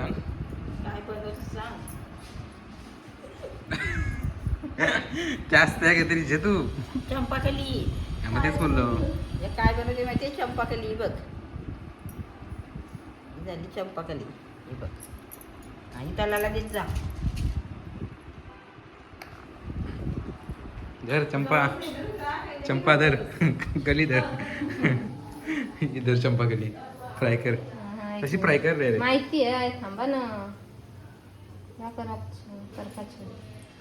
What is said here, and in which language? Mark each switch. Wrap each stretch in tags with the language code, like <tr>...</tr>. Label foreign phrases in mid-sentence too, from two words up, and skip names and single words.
<mr>काय बनवत सांग. जास्त आहे काहीतरी जे तू चंपाकली मग तेच बोललो हे काय बनवते माहिती चंपाकली बघ. ही झाली चंपाकली ही बघ. आणि त्याला लगेच जा. धर चंपा चंपा धर कली धर इधर चंपा कली फ्राय कर कशी फ्राय कर रे माहिती आहे थांबा ना या करा करपाचे</mr>